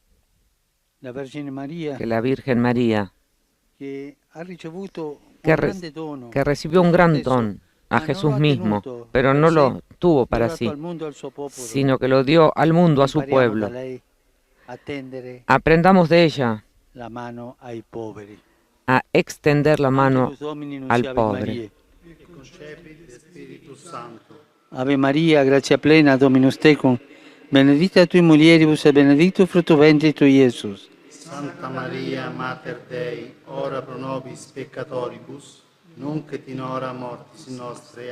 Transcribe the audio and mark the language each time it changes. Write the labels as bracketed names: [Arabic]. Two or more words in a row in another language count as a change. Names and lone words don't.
[Spanish] Que la Virgen María, que recibió un gran don a Jesús mismo, pero no lo tuvo para sí, sino que lo dio al mundo, a su pueblo. Aprendamos de ella a extender la mano al pobre. [Latin] Ave Maria, gratia plena, Dominus tecum, benedicta tui mulieribus et benedictus fructus ventris tui, Iesus. Santa Maria, Mater Dei, ora pro nobis peccatoribus, nunc et in hora mortis nostre.